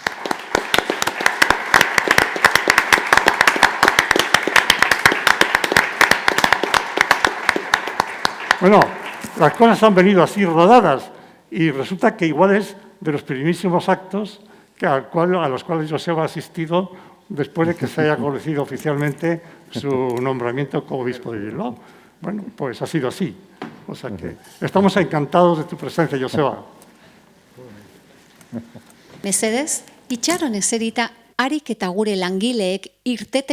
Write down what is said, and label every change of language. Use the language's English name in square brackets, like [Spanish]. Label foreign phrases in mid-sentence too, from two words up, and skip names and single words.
[Spanish] Bueno, las cosas han venido así rodadas y resulta que igual es de los primísimos actos a los cuales Joseba ha asistido después de que se haya conocido oficialmente su nombramiento como obispo de Bilbao. Bueno, pues ha sido así. O sea que estamos encantados de tu presencia, Joseba. [Basque] Mesedez, itxaron eserita harik eta gure langileek irtete